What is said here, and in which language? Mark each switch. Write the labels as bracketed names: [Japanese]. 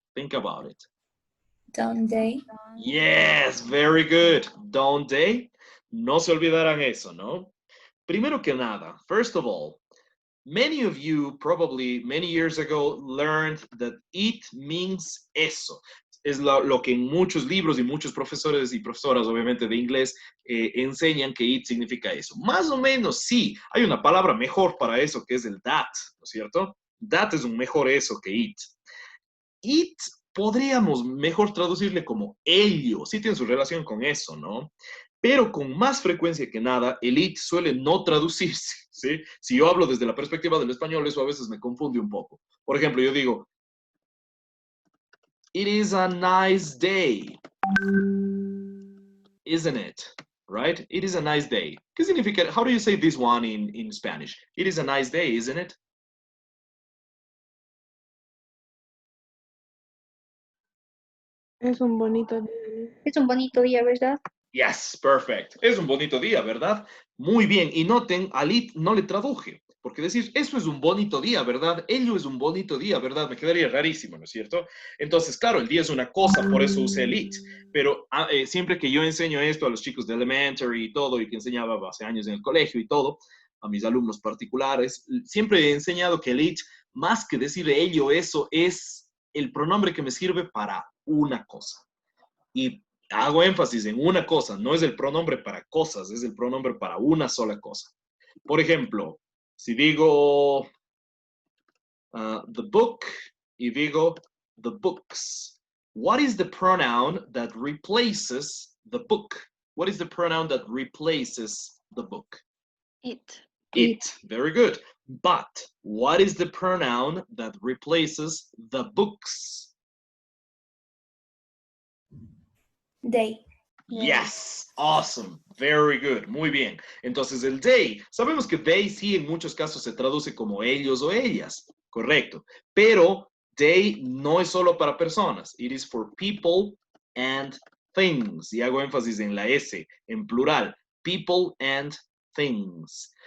[English] Think about it. Don't they? Yes, very good. Don't they? [Spanish] No se olvidarán eso, ¿no? Primero que nada, [English] first of all, many of you probably many years ago learned that it means eso. [Spanish] Es lo que en muchos libros y muchos profesores y profesoras, obviamente, de inglés enseñan que it significa eso. Más o menos, sí. Hay una palabra mejor para eso que es el that, ¿no es cierto? That es un mejor eso que it. It podríamos mejor traducirle como ello. Sí tiene su relación con eso, ¿no? Pero con más frecuencia que nada, el it suele no traducirse, ¿sí? Si yo hablo desde la perspectiva del español, eso a veces me confunde un poco. Por ejemplo, yo digo, [English] it is a nice day, isn't it? Right? It is a nice day. [Spanish] ¿Qué significa? [English] How do you say this one in Spanish? It is a nice day, isn't it? [Spanish] Es un bonito día. Es un bonito día, ¿verdad? [English] Yes, perfect. [Spanish] Es un bonito día, ¿verdad? Muy bien. Y noten, al it no le traduje. Porque decir, eso es un bonito día, ¿verdad? Ello es un bonito día, ¿verdad? Me quedaría rarísimo, ¿no es cierto? Entonces, claro, el día es una cosa, por eso usé el it. Pero siempre que yo enseño esto a los chicos de elementary y todo, y que enseñaba hace años en el colegio y todo, a mis alumnos particulares, siempre he enseñado que el it, más que decir ello, eso, es el pronombre que me sirve para una cosa. Y hago énfasis en una cosa, no es el pronombre para cosas, es el pronombre para una sola cosa. Por ejemplo, si digo, [English] the book, y digo the books. What is the pronoun that replaces the book? What is the pronoun that replaces the book? It. It. Very good. But what is the pronoun that replaces the books? They. Yes, awesome, very good, [Spanish] muy bien. Entonces el they, sabemos que they sí en muchos casos se traduce como ellos o ellas, correcto. Pero they no es solo para personas, [English] it is for people and things. [Spanish] Y hago énfasis en la S, en plural, [English] people and things.